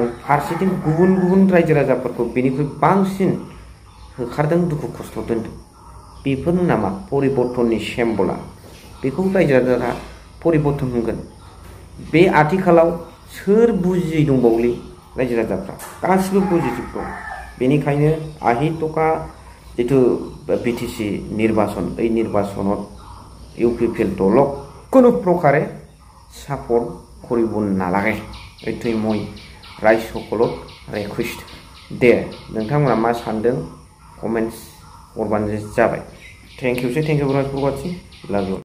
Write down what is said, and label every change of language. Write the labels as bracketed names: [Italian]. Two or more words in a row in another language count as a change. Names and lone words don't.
[Bodo] फारसेथिं गुबुन गुबुन रायजो राजाफोरखौ बेनिख्रुइ बांसिन होखारदों दुखु खस्थ' दोनदों बेफोरनो नामा परिबर्तननि सिम्बला बेखौ रायजो राजाफ्रा परिबर्तन होगोन बे आथिखालाव सोर बुजियै दंबावलै रायजो राजाफ्रा गासिबो बुजिजोबगौ बेनिखायनो [Assamese] আহিटका जितु बिटिसि নির্বাচন এই নির্বাচনত ইউপিপিএল দলক কোনো প্ৰকাৰে সাপোর্ট কৰিব নালাগে এইটোই মই ৰাইজসকলক ৰিকুৱেষ্ট [Bodo] दे नोंथांमोना मा सानदों कमेन्ट्स हरबानो जाबाय [English] thank you very much for watching love you